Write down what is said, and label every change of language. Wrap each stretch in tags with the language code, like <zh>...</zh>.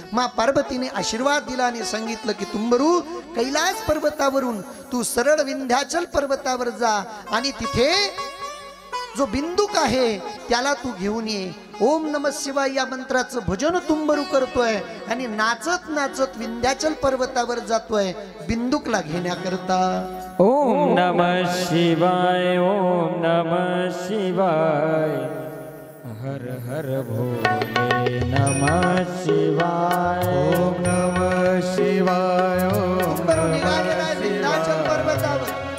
<mr>मा पार्वतीने आशीर्वाद दिला आणि सांगितलं की तुंबरू, कैलास पर्वतावरून तू सरळ विंध्याचल पर्वतावर जा आणि तिथे जो बिंदुक आहे त्याला तू घेऊन ये. ओम नमः शिवाय या मंत्राचं भजन तुंबरू करतोय आणि नाचत नाचत विंध्याचल पर्वतावर जातोय बिंदुकला घेण्याकरता.</mr> <sa>ओम नमः शिवाय, ओम नमः शिवाय, हर हर भोले नमः शिवाय, ओम नमः शिवाय, ओम</sa> <mr>तुंबरू निघालेला आहे विंध्याचल पर्वतावर.</mr>